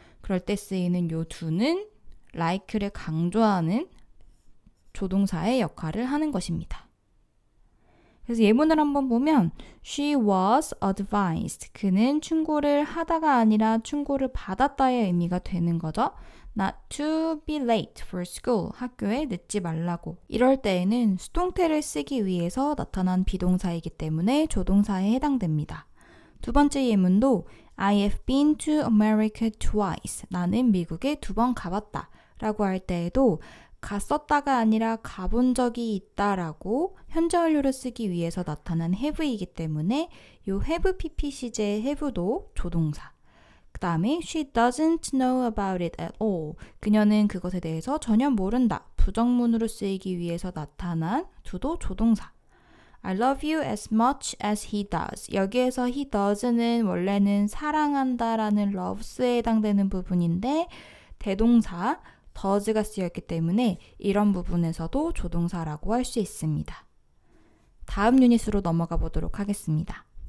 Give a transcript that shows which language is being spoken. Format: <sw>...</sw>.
<ko>그럴 때 쓰이는 요 do는 like를 강조하는 조동사의 역할을 하는 것입니다. 그래서 예문을 한번 보면</ko> <en>She was advised.</en> <ko>그는 충고를 하다가 아니라 충고를 받았다의 의미가 되는 거죠.</ko> <en>Not to be late for school.</en> <ko>학교에 늦지 말라고. 이럴 때에는 수동태를 쓰기 위해서 나타난 비동사이기 때문에 조동사에 해당됩니다. 두 번째 예문도</ko> <en>I have been to America twice.</en> <ko>나는 미국에 2번 가봤다. 라고 할 때에도 갔었다가 아니라 가본 적이 있다라고 현재 완료를 쓰기 위해서 나타난 have이기 때문에 요 have PP 시제의 have도 조동사. 그 다음에</ko> <en>she doesn't know about it at all.</en> <ko>그녀는 그것에 대해서 전혀 모른다. 부정문으로 쓰이기 위해서 나타난 do도 조동사.</ko> <en>I love you as much as he does.</en> <ko>여기에서 he does는 원래는 사랑한다라는 loves에 해당되는 부분인데 대동사 does가 쓰였기 때문에 이런 부분에서도 조동사라고 할 수 있습니다. 다음 유닛으로 넘어가 보도록 하겠습니다.</ko>